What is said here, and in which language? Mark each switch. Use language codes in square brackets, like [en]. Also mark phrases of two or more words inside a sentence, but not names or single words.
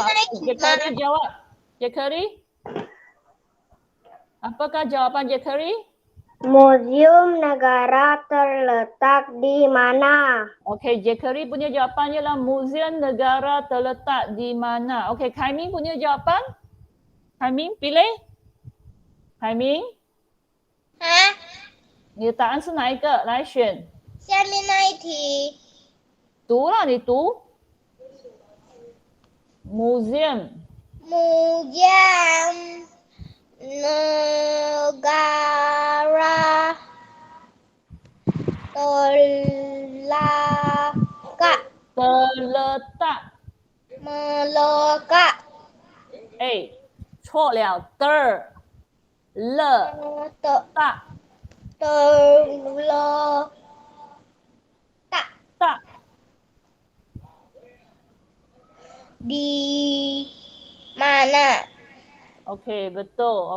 [ms] Jekeri jawab. Jekeri? Apakah jawapan Jekeri? Museum Negara terletak di mana? Okey, Jekeri punya jawapan ialah Museum Negara terletak di mana. Okey, Kaimin punya jawapan? Kaimin pilih? Kaimin? [zh] 你的答案是哪一个？来选。下面那一题。读了，你读。Museum [ms] Negara melekat [zh] 错了 ，terletak [ms] di mana? Okey, betul.